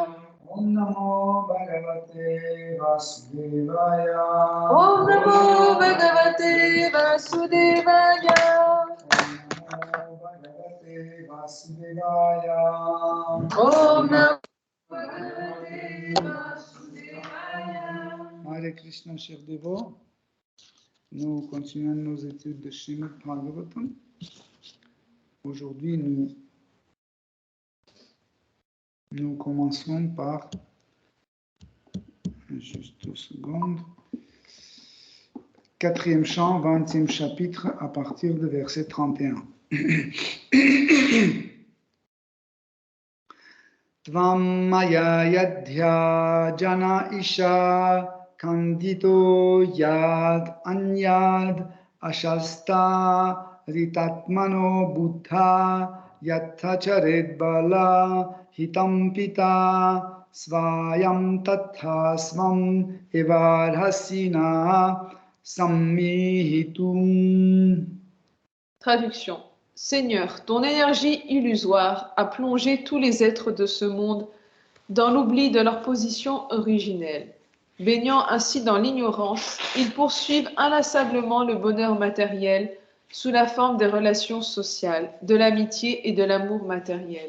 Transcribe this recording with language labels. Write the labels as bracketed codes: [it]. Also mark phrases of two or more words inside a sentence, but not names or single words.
[sa] ॐ नमो भगवते वासुदेवाय. ॐ नमो भगवते वासुदेवाय. ॐ नमो भगवते वासुदेवाय. हरे कृष्ण, [fr] chers dévots. Nous continuons nos études de Srimad Bhagavatam. Aujourd'hui, nous commencerons par, juste 2 secondes, 4e chant, 20e chapitre, à partir de verset 31. [sa] त्वम् माया यद्य जन ईश खण्डितो यद् अन्यद् आशास्त ऋतात्मनो बुद्ध यत्तचरेत् बाल हितम् पिता स्वयम् तथा स्वम् एवार्हसिन सम्मिहितुम्. [fr] Traduction. Seigneur, ton énergie illusoire a plongé tous les êtres de ce monde dans l'oubli de leur position originelle. Baignant ainsi dans l'ignorance, ils poursuivent inlassablement le bonheur matériel sous la forme des relations sociales, de l'amitié et de l'amour matériel.